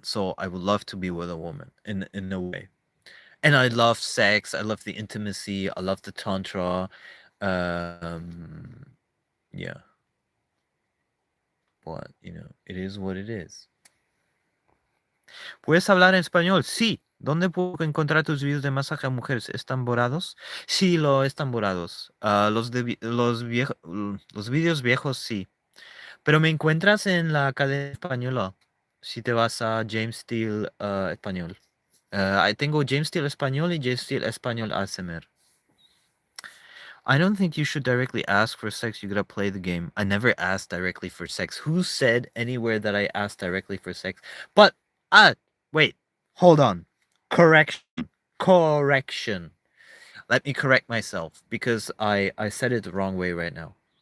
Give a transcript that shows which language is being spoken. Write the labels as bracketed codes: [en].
[en] So I would love to be with a woman in a way. And I love sex. I love the intimacy. I love the tantra. Um, yeah, but it is what it is. [es] ¿Puedes hablar en español? Sí. ¿Dónde puedo encontrar tus videos de masaje a mujeres? ¿Están borrados? Sí, están borrados. Los videos viejos, sí. Pero me encuentras en la Academia Española. Si te vas a James Steele Español. Ahí tengo James Steele Español y James Steele Español ASMR. [en] I don't think you should directly ask for sex. You gotta play the game. I never asked directly for sex. Who said anywhere that I asked directly for sex? But, wait. Hold on. Correction. Correction. Let me correct myself because I said it the wrong way right now.